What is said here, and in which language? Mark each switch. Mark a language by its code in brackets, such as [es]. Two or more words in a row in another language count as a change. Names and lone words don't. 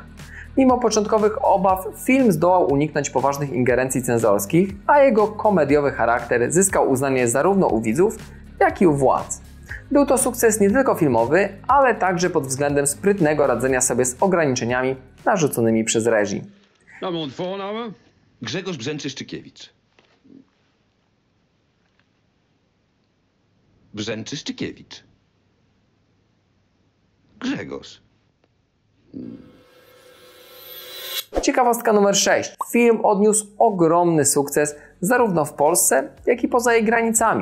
[pl] Mimo początkowych obaw, film zdołał uniknąć poważnych ingerencji cenzorskich, a jego komediowy charakter zyskał uznanie zarówno u widzów, jak i u władz. Był to sukces nie tylko filmowy, ale także pod względem sprytnego radzenia sobie z ograniczeniami narzuconymi przez reżim. [de] Name und Vorname? [pl] Grzegorz Brzęczyszczykiewicz. Brzęczyszczykiewicz. Grzegorz. Ciekawostka numer 6. Film odniósł ogromny sukces zarówno w Polsce, jak i poza jej granicami.